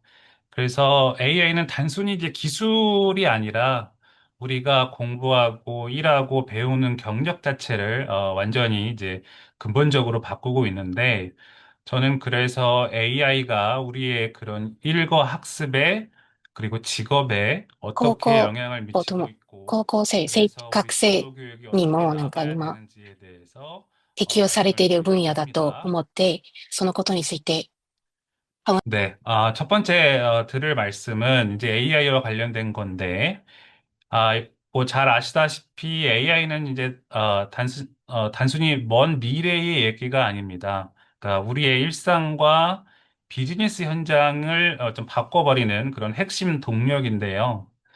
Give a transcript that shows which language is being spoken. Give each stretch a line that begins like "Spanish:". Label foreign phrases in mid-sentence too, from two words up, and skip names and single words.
Korean: 그래서 AI는 단순히 이제 기술이 아니라 우리가 공부하고 일하고 배우는 경력 자체를 완전히 이제 근본적으로 바꾸고 있는데 저는 그래서 AI가 우리의 그런 일과 학습에 그리고 직업에
Japanese: 高
Korean: 어떻게
Japanese: 校、
Korean: 영향을
Japanese: と
Korean: 미치고
Japanese: も、
Korean: 있고
Japanese: 高校生、
Korean: 그래서
Japanese: 学
Korean: 우리
Japanese: 生
Korean: 진로 교육이
Japanese: に
Korean: 어떻게
Japanese: もなんか
Korean: 나아가야
Japanese: 今、
Korean: 되는지에 대해서
Japanese: 適用されて
Korean: 말씀을
Japanese: いる分
Korean: 드리려고
Japanese: 野だと
Korean: 합니다.
Japanese: 思って、そのことについて、
Korean: 네, 첫 번째 들을 말씀은 이제 AI와 관련된 건데, 뭐 잘 아시다시피 AI는 이제 단순히 먼 미래의 얘기가 아닙니다. 그러니까 우리의 일상과 비즈니스 현장을 좀 바꿔버리는 그런 핵심 동력인데요.